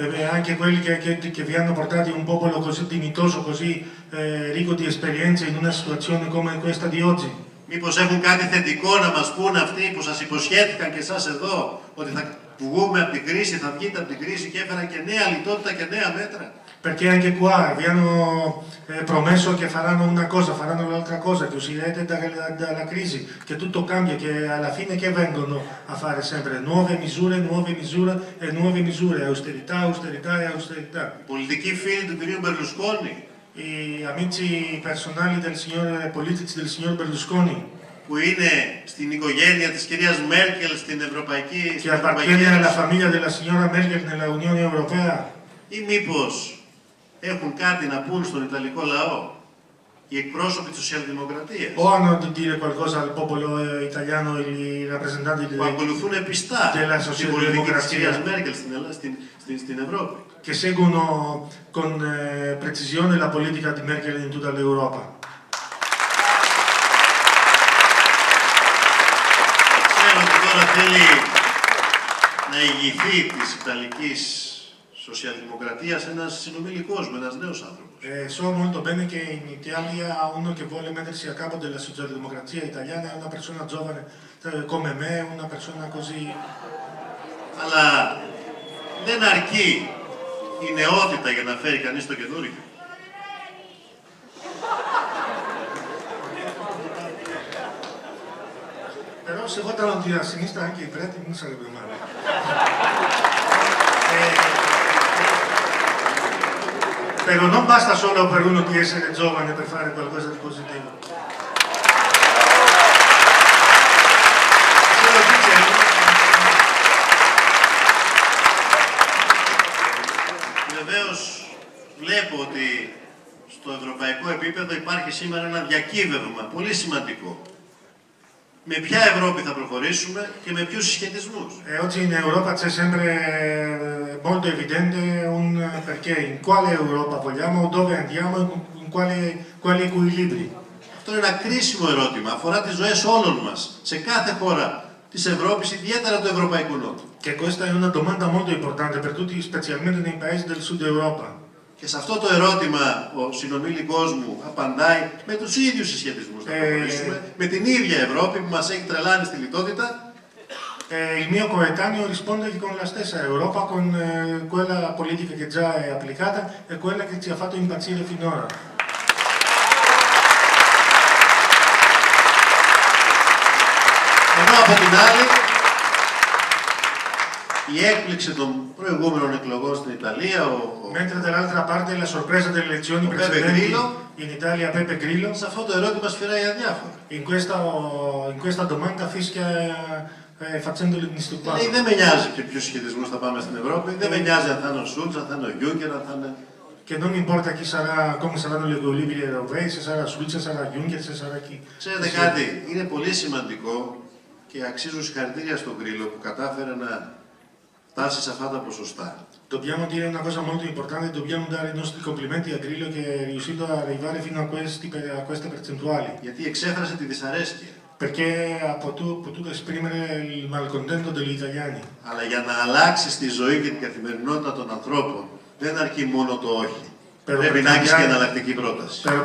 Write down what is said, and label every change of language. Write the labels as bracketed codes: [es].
[it] Anche quelli che vi hanno portati un popolo così dignitoso, così ricco di esperienze in una situazione come questa di oggi. [el] Μήπως έχουν κάτι θετικό να μας πούν αυτοί που σας υποσχέθηκαν και εσάς εδώ ότι θα βγούμε από την κρίση, θα βγείτε από την κρίση και έφεραν και νέα λιτότητα και νέα μέτρα? [it] Perché anche qua vi hanno promesso che faranno una cosa, faranno l'altra cosa, che uscirete dalla crisi, che tutto cambia, che alla fine che vengono a fare sempre? Nuove misure e nuove misure, austerità, austerità e austerità. [el] Οι πολιτικοί φίλοι του κυρίου Μπερλουσκόνη, [it] I amici personali politici del signor Berlusconi, [el] που είναι στην οικογένεια της κυρίας Μέρκελ στην Ευρωπαϊκή [it] che appartiene alla famiglia della signora Merkel nella Unione Europea, [el] ή μήπως έχουν κάτι να πούν στον Ιταλικό λαό οι εκπρόσωποι της Σοσιαλδημοκρατίας, [it] o hanno da dire qualcosa al popolo italiano i rappresentanti [el] που ακολουθούν πιστά [it] della [el] την πολιτική της κυρίας [it] socialdemocrazia, [el] Μέρκελ στην Ευρώπη? [it] che seguono con precisione la politica di Merkel in tutta l'Europa. [el] Ξέρω ότι τώρα θέλει να ηγηθεί της Ιταλικής Σοσιαλδημοκρατίας ένας συνομιλικός μου, ένας νέος άνθρωπος. [it] So molto bene che in Italia uno che vuole mettersi a capo della socialdemocrazia italiana è una persona giovane come me, una persona così. [el] Αλλά δεν αρκεί η νεότητα για να φέρει κανείς το καινούργιο. [it] Però se votano a sinistra anche i preti non sarebbe male. Però non basta solo per uno di essere giovane per fare qualcosa di positivo. Se lo dicevo, [el] βεβαίως βλέπω ότι στο ευρωπαϊκό επίπεδο υπάρχει σήμερα ένα διακύβευμα πολύ σημαντικό. Με ποια Ευρώπη θα προχωρήσουμε και με ποιους συσχετισμούς? [it] Oggi in Europa c'è sempre molto evidente un perché, in quale Europa vogliamo, dove andiamo, in quali equilibri. [el] Αυτό είναι ένα κρίσιμο ερώτημα, αφορά τις ζωές όλων μας, σε κάθε χώρα της Ευρώπης, ιδιαίτερα του Ευρωπαϊκού Νότου. [it] Che questa è una domanda molto importante per tutti, specialmente nei paesi del sud Europa. [el] Και σε αυτό το ερώτημα ο συνομιλικός μου απαντάει με τους ίδιους συσχετισμούς. Θα προχωρήσουμε με την ίδια Ευρώπη που μας έχει τρελάνει στη λιτότητα. [it] Il mio coetaneo risponde con la stessa Europa, con quella politica che già è applicata e quella che ci ha fatto impazzire finora. [el] Ενώ από την άλλη η έκπληξη των προηγούμενων εκλογών στην Italia, [it] mentre dall'altra parte la sorpresa delle elezioni precedenti in Italia Beppe Grillo, [el] σε αυτό το ερώτημα σφυράει αδιάφορα. [it] In questa domanda fischia facendolo disturbato. [el] Δεν με νοιάζει και ποιους σχετισμούς θα πάμε στην Ευρώπη, δεν με νοιάζει αν θα είναι ο Σούλτς, αν θα είναι ο Γιούγκερ, αν θα είναι... [it] Che non importa chi sarà, come saranno gli equilibri europei, se sarà Schulz, se sarà Juncker, se sarà chi. [el] Ξέρετε κάτι, είναι πολύ σημαντικό και αξίζουν συγχαρητήρια στον Γκρίλο που κατάφερε να φτάσει σε αυτά τα ποσοστά. [it] Dobbiamo dire una cosa molto importante, dobbiamo dare i nostri complimenti a Grillo che è riuscito ad arrivare fino a queste percentuali. [el] Γιατί εξέφρασε τη δυσαρέσκεια. [it] Perché ha potuto esprimere il malcontento degli italiani. [el] Αλλά για να αλλάξει τη ζωή και την καθημερινότητα των ανθρώπων, δεν αρκεί μόνο το όχι. Πρέπει να έχεις και εναλλακτική πρόταση.